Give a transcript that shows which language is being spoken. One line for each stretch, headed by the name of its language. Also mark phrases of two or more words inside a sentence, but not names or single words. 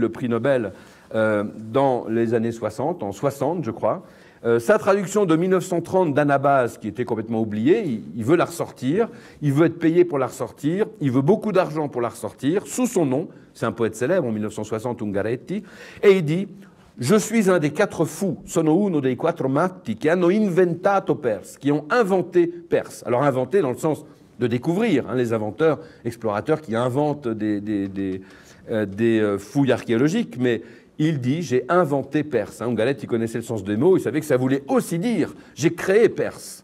French: le prix Nobel dans les années 60, en 60 je crois, sa traduction de 1930 d'Anabase, qui était complètement oubliée, il veut la ressortir, il veut être payé pour la ressortir, il veut beaucoup d'argent pour la ressortir, sous son nom, c'est un poète célèbre en 1960, Ungaretti, et il dit « Je suis un des 4 fous,
Italian: sono uno dei 4 matti, che hanno inventato Perse »,
French: qui ont inventé Perse. Alors inventé dans le sens de découvrir, hein, les inventeurs, explorateurs qui inventent des fouilles archéologiques, mais il dit « j'ai inventé Perse ». Ungaretti connaissait le sens des mots, il savait que ça voulait aussi dire « j'ai créé Perse ».